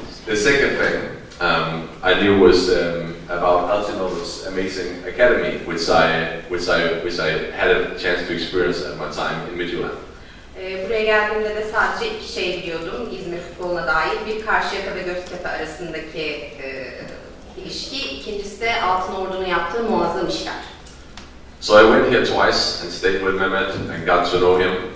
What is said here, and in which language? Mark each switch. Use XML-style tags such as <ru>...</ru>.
<en>The second thing I knew was about Altino's amazing academy, which I had a chance to experience at my time in Midtjylland.</en> <tr>Buraya geldiğimde de sadece 2 şey biliyordum İzmir futboluna dair. Bir, Karşıyaka ve Göztepe arasındaki ilişki, ikincisi de Altınordu'nun yaptığı muazzam işler.</tr> <en>So I went here twice and stayed with Mehmet and got to know him.</en>